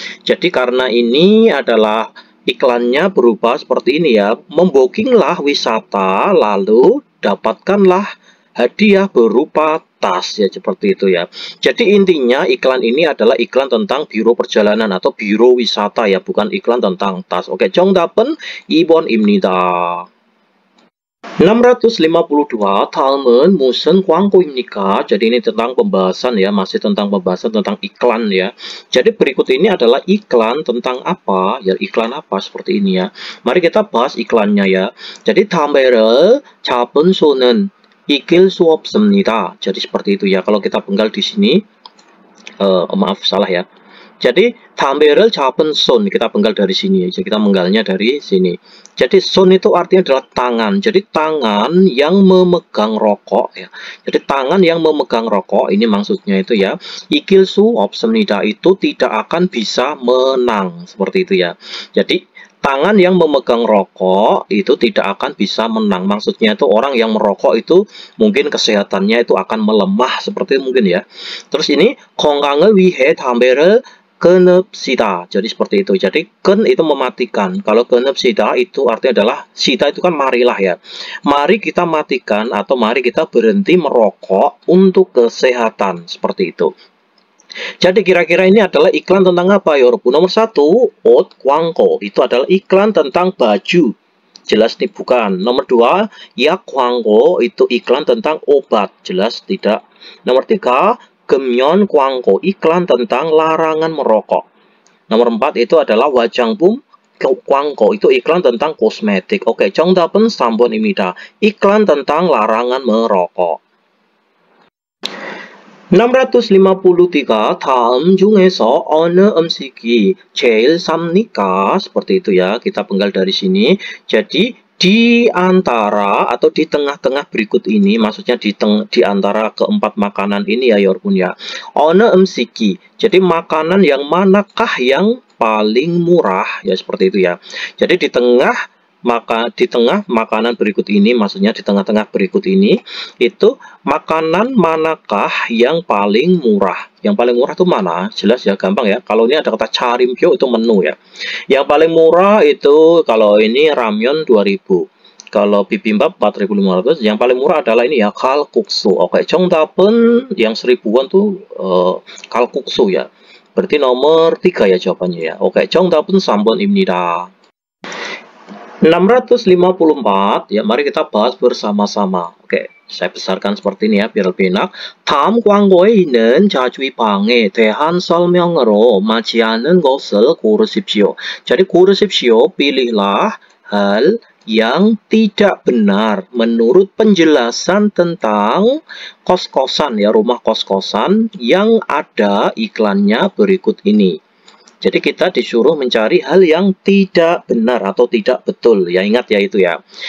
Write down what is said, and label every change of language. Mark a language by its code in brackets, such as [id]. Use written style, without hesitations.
[id] Jadi karena ini adalah iklannya berubah seperti ini ya, membookinglah wisata lalu dapatkanlah hadiah berupa tas ya, seperti itu ya. Jadi intinya iklan ini adalah iklan tentang biro perjalanan atau biro wisata ya, bukan iklan tentang tas. [ko] Oke, 정답은 2번입니다. 652, 다음은 무슨 광고입니까? [id] Jadi ini tentang pembahasan ya, masih tentang pembahasan tentang iklan ya. Jadi berikut ini adalah iklan tentang apa? Ya, iklan apa seperti ini ya. Mari kita bahas iklannya ya. Jadi [ko] 담배를 잡은 손은 이길 수 없습니다. [id] Jadi seperti itu ya. Kalau kita penggal di sini, maaf salah ya. Jadi [ko] 담배를 잡은 손, [id] kita penggal dari sini. Jadi kita menggalnya dari sini. Jadi 손 itu artinya adalah tangan. Jadi tangan yang memegang rokok ya. Jadi tangan yang memegang rokok ini maksudnya itu ya. [ko] 이길 수 없습니다 [id] itu tidak akan bisa menang, seperti itu ya. Jadi tangan yang memegang rokok itu tidak akan bisa menang. Maksudnya itu orang yang merokok itu mungkin kesehatannya itu akan melemah, seperti itu mungkin ya. Terus ini [ko] 건강을 위해 담배를 끊읍시다. [id] Jadi seperti itu. Jadi ken itu mematikan. Kalau 끊읍시다 itu artinya adalah sida itu kan marilah ya. Mari kita matikan atau mari kita berhenti merokok untuk kesehatan, seperti itu. Jadi kira-kira ini adalah iklan tentang apa ya, Robu? Nomor 1, [ko] 옷 광고. [id] Itu adalah iklan tentang baju. Jelas nih bukan. Nomor 2, [ko] 약 광고. [id] Itu iklan tentang obat. Jelas tidak. Nomor 3, [ko] 금연 광고. [id] Iklan tentang larangan merokok. Nomor 4 itu adalah [ko] 화장품 광고. [id] Itu iklan tentang kosmetik. [ko] Oke, 정답은 3번입니다. [id] Iklan tentang larangan merokok. [ko] 653, 다음 중에서 어느 음식이 제일 쌉니까? [id] Seperti itu ya, kita penggal dari sini. Jadi di antara atau di tengah-tengah berikut ini, maksudnya di antara keempat makanan ini ya, Yorpun ya. [ko] 어느 음식이, [id] jadi makanan yang manakah yang paling murah ya, seperti itu ya. Jadi di tengah makanan berikut ini, maksudnya di tengah-tengah berikut ini, itu makanan manakah yang paling murah? Yang paling murah itu mana? Jelas ya, gampang ya. Kalau ini ada kata charimgyo itu menu ya. Yang paling murah itu kalau ini ramyeon 2000. Kalau bibimbap 4.500. Yang paling murah adalah ini ya, kalkuksu. Oke, 정답은 yang 1000-an tuh kalkuksu ya. Berarti nomor 3 ya jawabannya ya. [ko] Oke, 정답은 3번입니다. [id] 654 ya, mari kita bahas bersama-sama. Oke, Saya besarkan seperti ini ya, biar lebih enak. [ko] 다음 광고에 있는 자주입방에 대한 설명으로 맞지 않은 것을 고르십시오. [id] Jadi 고르십시오, pilihlah hal yang tidak benar menurut penjelasan tentang kos-kosan ya, rumah kos-kosan yang ada iklannya berikut ini. Jadi kita disuruh mencari hal yang tidak benar atau tidak betul. Ya, ingat ya itu ya.